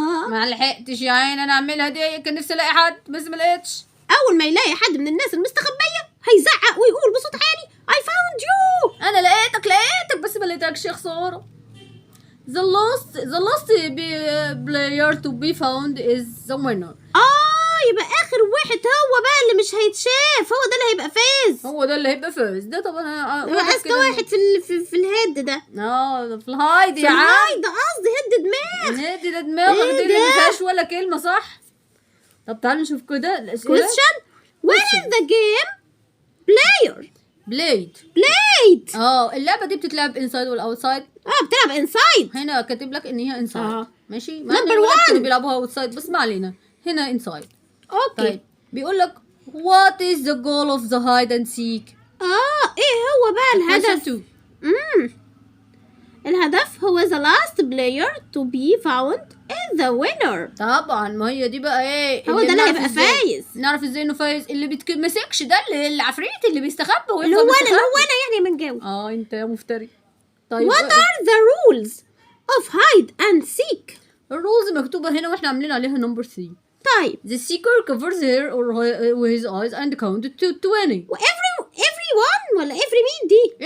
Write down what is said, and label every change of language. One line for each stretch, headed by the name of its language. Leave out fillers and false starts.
Arabic: ما لحقتش يا عين انا اعملها دي، كان نفسي الاقي حد بس ما لقيتش. اول ما يلاقي حد من الناس المستخبيه هيزعق ويقول بصوت عالي
English: I found you.
Arabic: انا لقيتك بس ما لقيتكش يا خساره.
English: the last player to be found is the winner.
Arabic: يبقى اخر واحد هو بقى اللي مش هيتشاف، هو ده اللي هيبقى فاز. هو ده اللي هيبقى فاز. ده طبعا يبقى اذكى واحد في الهيد ده. في الهايد يا عم. الهايد قصدي هيد دماغ. هيد ده دماغك دي اللي ما فيهاش ولا كلمه صح. طب تعالوا نشوف كده الاسئله.
English: question where is the game player played.
Arabic: اللعبه دي بتتلعب انسايد ولا اوتسايد؟ بتلعب انسايد. هنا كاتب لك ان هي انسايد. ماشي.
English: number 1
Arabic: كانوا بيلعبوها اوتسايد بس ما علينا، هنا انسايد.
English: Okay.
Arabic: طيب بيقول لك
English: what is the goal of the hide and seek.
Arabic: ايه هو بقى الهدف؟ الهدف هو
English: the last player to be found is the winner.
Arabic: طبعا ما هي دي بقى ايه هو ده اللي هيبقى فايز. نعرف ازاي انه فايز؟ اللي بيتمسكش ده اللي العفريت اللي بيستخبى اللي هو انا يعني من جاوب. انت يا مفتري. طيب
English: what are the rules of hide and seek.
Arabic: الرولز مكتوبة هنا واحنا عاملين عليها نمبر 3. طيب
English: the seeker covers her or his eyes and counted to 20. everyone
Arabic: ولا every مين دي؟